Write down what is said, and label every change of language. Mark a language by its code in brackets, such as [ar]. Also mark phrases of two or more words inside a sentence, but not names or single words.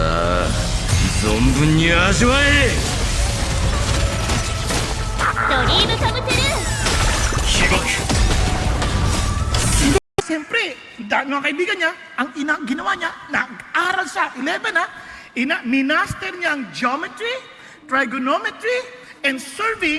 [ja] 存分に味わえ。ドリームカムトゥルー。 [tl] Siyempre, mga kaibigan niya, ang ginawa niya, nag-aral siya, 11 ha, minaster niya ang [en] geometry, trigonometry, and serving.